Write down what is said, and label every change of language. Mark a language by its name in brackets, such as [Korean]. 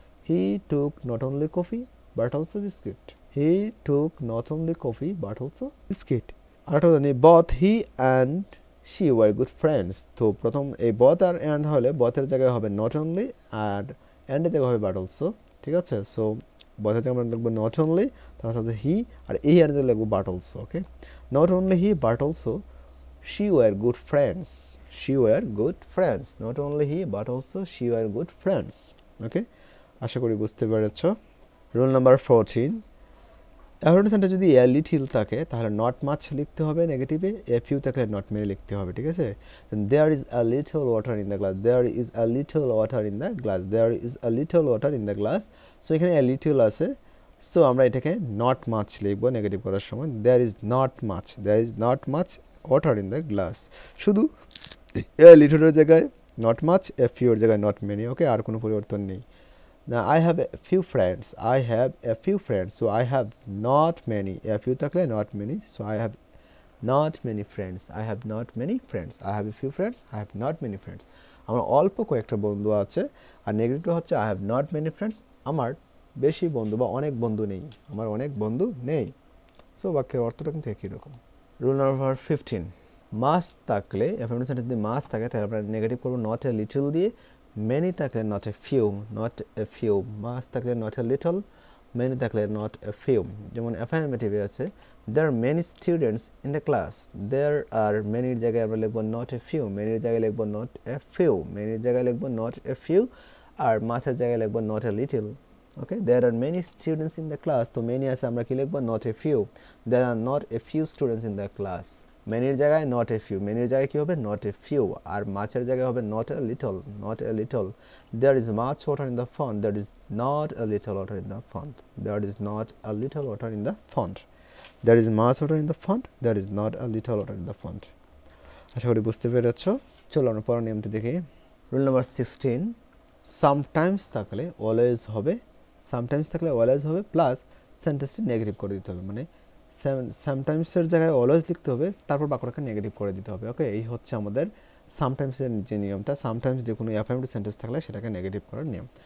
[English] He took not only coffee but also biscuit, he took not only coffee but also biscuit. [Bangla] আরেকটা জানি, both he and she were good friends, তো প্রথম এই both আর and হলে বথের জায়গায় হবে not only আর অ্যান্ডের জায়গায় হবে বাট অলসো, ঠিক আছে। সো বথের জায়গায় আমরা লিখবো নট অনলি, তার সাথে হি, আর এই অ্যান্ডের জায়গায় লিখবো but also. Okay, [English] Not only he but also she were good friends, she were good friends, not only he but also she were good friends. [Bangla] ওকে, আশা করি বুঝতে পেরেছো। রুল নাম্বার 14, অ্যাফার্মেটিভ সেন্টেন্স যদি a little থাকে তাহলে not much লিখতে হবে নেগেটিভে, a few থাকলে not many লিখতে হবে, ঠিক আছে। [English] There is a little water in the glass, there is a little water in the glass, there is a little water in the glass. [Bangla] So এখানে a little আছে, so আমরা এটাকে not much লিখবো negative করার সময়। [English] there is not much, there is not much water in the glass, [Bangla] শুধু এ লিটলের জায়গায় [English] not much, [Bangla] A pure জায়গায় [English] Not many. [Bangla] ওকে, আর কোনো পরিবর্তন নেই। [English] Now I have a few friends, I have a few friends, so I have not many, [Bangla] a few থাকলে not many, [English] so I have not many friends, I have not many friends, I have a few friends, I have not many friends. [Bangla] আমার অল্প কয়েকটা বন্ধু আছে, আর negative হচ্ছে [English] I have not many friends, [Bangla] আমার বেশি বন্ধু বা অনেক বন্ধু নেই, আমার অনেক বন্ধু নেই। সো বাক্যের অর্থটা কিন্তু একই রকম। রুল নাম্বার 15, মাস থাকলে অ্যাফার্মেটিভ সেন্টেন্স যদি মাস থাকে তাহলে আমরা নেগেটিভ করবো নট এ লিটল দিয়ে, many থাকলে not a few, not a few, মাস থাকলে [English] not a little, [Bangla] many থাকলে [English] not a few। [Bangla] যেমন অ্যাফার্মেটিভে আছে [English] there are many students in the class, [Bangla] there are many এর জায়গায় আমরা লিখবো [English] not a few, [Bangla] many এর জায়গায় লিখবো not a few, many এর জায়গায় লিখবো not a few, আর মাসের জায়গায় লিখবো [English] not a little। Okay, there are many students in the class, [Bangla] তো many আছে আমরা কি লিখবো [English] not a few, there are not a few students in the class, many এর জায়গায় not a few, [Bangla] many এর জায়গায় কি হবে [English] not a few, [Bangla] আর মাছের জায়গায় হবে [English] not a little, not a little। there is much water in the font, there is not a little water in the font, there is not a little water in the font, there is much water in the font, there is not a little water in the font। [Bangla] আশা করি বুঝতে পেরেছো। চলো আমরা পরের নিয়মটি দেখি। Rule number 16, sometimes থাকলে always হবে, সামটাইমস থাকলে অলওয়েজ হবে প্লাস সেন্টেন্সটি নেগেটিভ করে দিতে হবে, মানে সামটাইমসের জায়গায় অলওয়েজ লিখতে হবে, তারপর বাক্যটাকে নেগেটিভ করে দিতে হবে। ওকে, এই হচ্ছে আমাদের সামটাইমসের যে নিয়মটা। সামটাইমস যে কোনো অ্যাফার্মেটিভ সেন্টেন্স থাকলে সেটাকে নেগেটিভ করার নিয়ম।